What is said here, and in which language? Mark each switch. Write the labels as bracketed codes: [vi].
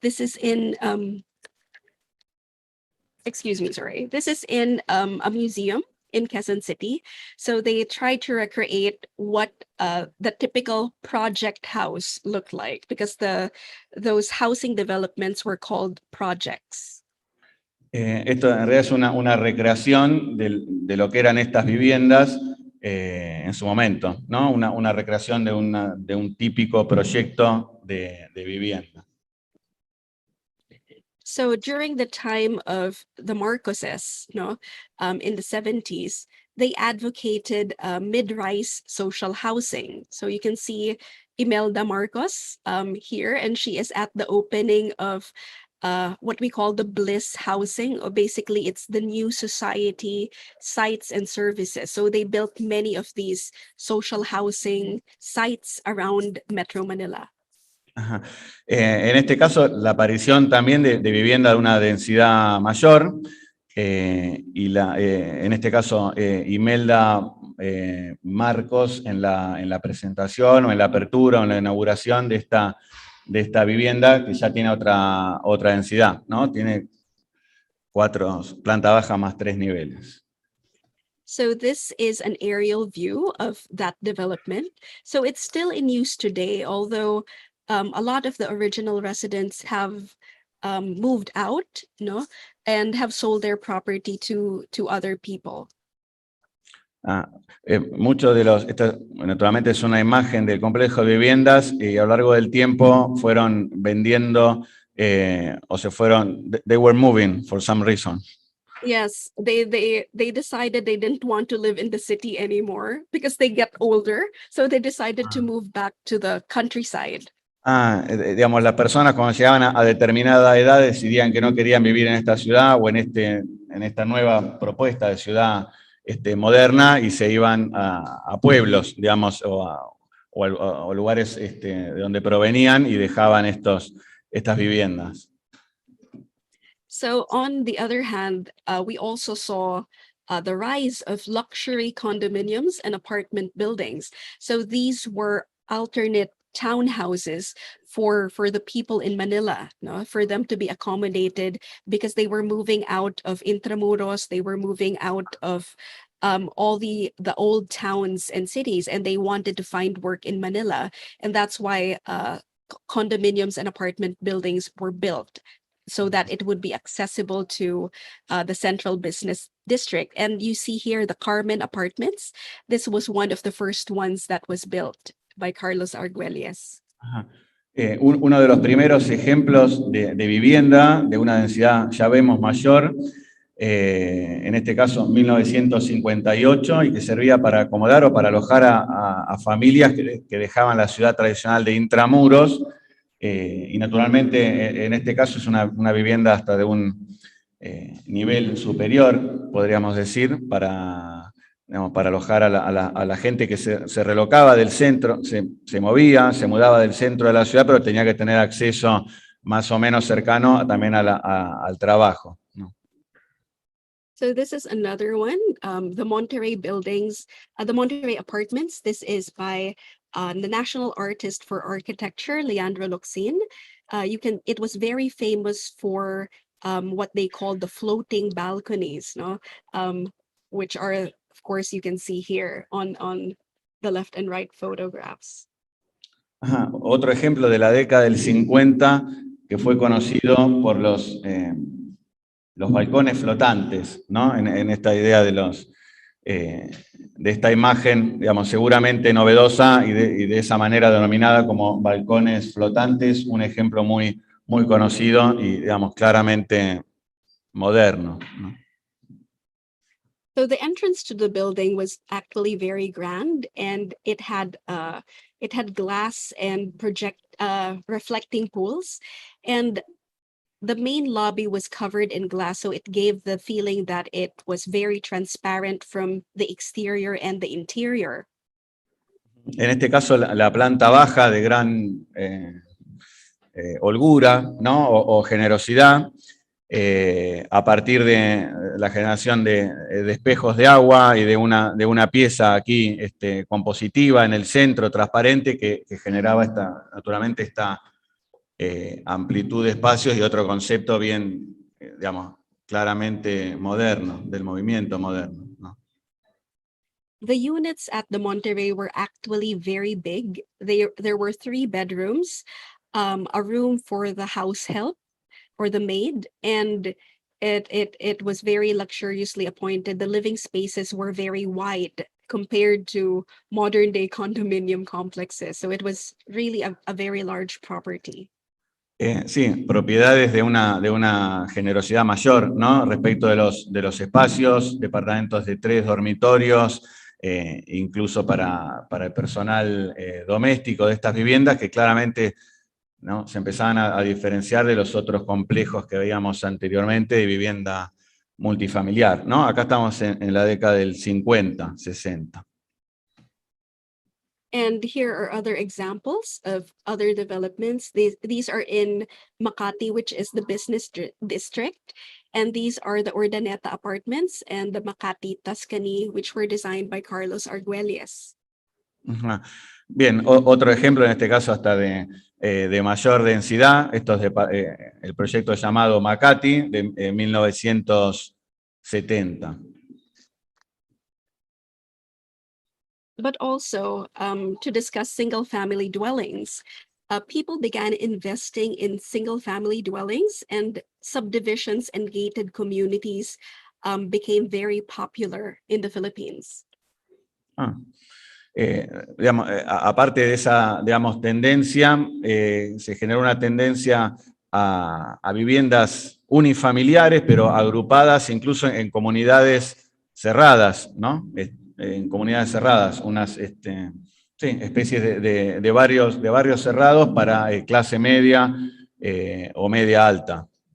[en] This is in excuse me, sorry. This is in a museum in Quezon City. So they tried to recreate what the typical project house looked like, because those housing developments were called projects. [es] Esto en realidad es una recreación de lo que eran estas viviendas en su momento, ¿no? Una recreación de un típico proyecto de vivienda. [en] So during the time of the Marcoses, in the 70s, they advocated mid-rise social housing. So you can see Imelda Marcos here, and she is at the opening of what we call the Bliss Housing, or basically it's the new society sites and services. So they built many of these social housing sites around Metro Manila. Ajá. [es] En este caso, la aparición también de vivienda de una densidad mayor, y en este caso Imelda Marcos en la presentación o en la apertura o en la inauguración de esta vivienda, que ya tiene otra densidad, ¿no? Tiene 4 planta baja más 3 niveles. [en] So this is an aerial view of that development. So it's still in use today, although a lot of the original residents have moved out, and have sold their property to other people. [es] Muchos de esto naturalmente es una imagen del complejo de viviendas, y a lo largo del tiempo fueron vendiendo o se fueron, [en] they were moving for some reason. Yes, they decided they didn't want to live in the city anymore because they get older, so they decided to move back to the countryside. [es] Digamos, las personas cuando llegaban a determinada edad decidían que no querían vivir en esta ciudad o en esta nueva propuesta de ciudad moderna, y se iban a pueblos, digamos, o o lugares de donde provenían y dejaban estas viviendas. [en] So on the other hand, we also saw the rise of luxury condominiums and apartment buildings. So these were alternate townhouses for the people in Manila, no, for them to be accommodated because they were moving out of Intramuros, they were moving out of all the old towns and cities, and they wanted to find work in Manila, and that's why condominiums and apartment buildings were built so that it would be accessible to the central business district. And you see here the Carmen Apartments. This was one of the first ones that was built by Carlos Argüelles. Ajá. [es] Uno de los primeros ejemplos de vivienda de una densidad, ya vemos, mayor, en este caso 1958, y que servía para acomodar o para alojar a familias que dejaban la ciudad tradicional de Intramuros, y naturalmente en este caso es una vivienda hasta de un nivel superior, podríamos decir, para alojar a la gente que se relocaba del centro, se movía, se mudaba del centro de la ciudad, pero tenía que tener acceso más o menos cercano también al trabajo, ¿no? [en] So this is another one, the Monterey buildings, the Monterey Apartments. This is by the national artist for architecture, Leandro Luxin. It was very famous for what they call the floating balconies, no? Which are, of course, you can see here on the left and right photographs. Ajá. [es] Otro ejemplo de la década del 50 que fue conocido por los balcones flotantes, ¿no? En esta idea de esta imagen, digamos, seguramente novedosa y de esa manera denominada como balcones flotantes, un ejemplo muy, muy conocido y, digamos, claramente moderno, ¿no? [en] So the entrance to the building was actually very grand, and it had glass and reflecting pools, and the main lobby was covered in glass, so it gave the feeling that it was very transparent from the exterior and the interior. [es] En este caso, la planta baja de gran holgura, ¿no? o generosidad, a partir de la generación de espejos de agua y de una pieza aquí compositiva en el centro, transparente, que generaba naturalmente esta amplitud de espacios y otro concepto bien, digamos, claramente moderno, del movimiento moderno, ¿no? [en] The units at the Monterey were actually very big. There were 3 bedrooms, a room for the house help or the maid, and it was very luxuriously appointed. The living spaces were very wide compared to modern day condominium complexes. So it was really a very large property. [es] Sí, propiedades de una generosidad mayor, ¿no? Respecto de los espacios, departamentos de 3 dormitorios, incluso para el personal doméstico de estas viviendas, que claramente, ¿no? Se empezaban a diferenciar de los otros complejos que veíamos anteriormente de vivienda multifamiliar, ¿no? Acá estamos en la década del 50, 60. [en] And here are other examples of other developments. These are in Makati, which is the business district. And these are the Ordaneta apartments and the Makati Tuscany, which were designed by Carlos Argüelles. Ajá. [es] Bien, otro ejemplo, en este caso hasta de mayor densidad, esto es el proyecto llamado Makati de 1970. [en] But also to discuss single-family dwellings. People began investing in single-family dwellings, and subdivisions and gated communities became very popular in the Philippines. [es] Digamos, aparte de esa, digamos, tendencia, se generó una tendencia a viviendas unifamiliares, pero agrupadas incluso en comunidades cerradas, ¿no? En comunidades cerradas, unas especies de barrios cerrados para clase media o media alta.